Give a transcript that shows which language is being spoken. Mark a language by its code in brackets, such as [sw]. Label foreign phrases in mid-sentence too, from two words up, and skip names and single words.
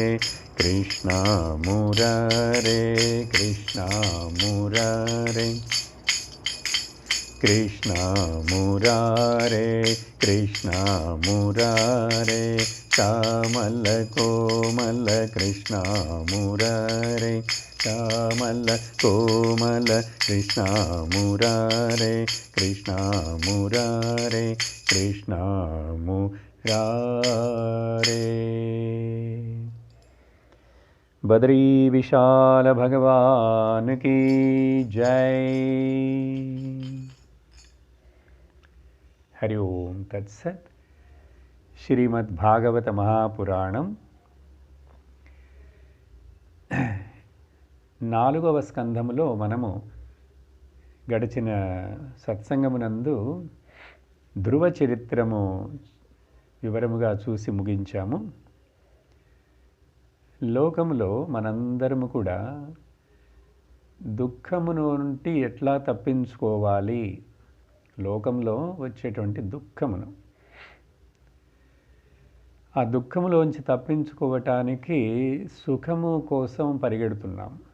[sa] कृष्णा मुरारे कृष्णा मुरारे। कृष्णा मुरारे कृष्णा मुरारे। श्यामल कोमल कृष्णा मुरारे। श्यामल कोमल कृष्णा मुरारे। कृष्णा मुरारे कृष्णा मुरारे। [hi] बद्री विशाल भगवान की जय। [sa] हरि ओम तत्सत्। [te] श्रीमद्भागवत महापुराणं 4వ స్కంధములో మనము గడిచిన సత్సంగమునందు ధ్రువ చరిత్రము వివరముగా చూసి ముగించాము. లోకములో మనందరము కూడా దుఃఖము నుండి ఎట్లా తప్పించుకోవాలి, లోకంలో వచ్చేటువంటి దుఃఖమును, ఆ దుఃఖములోంచి తప్పించుకోవటానికి సుఖము కోసం పరిగెడుతున్నాం.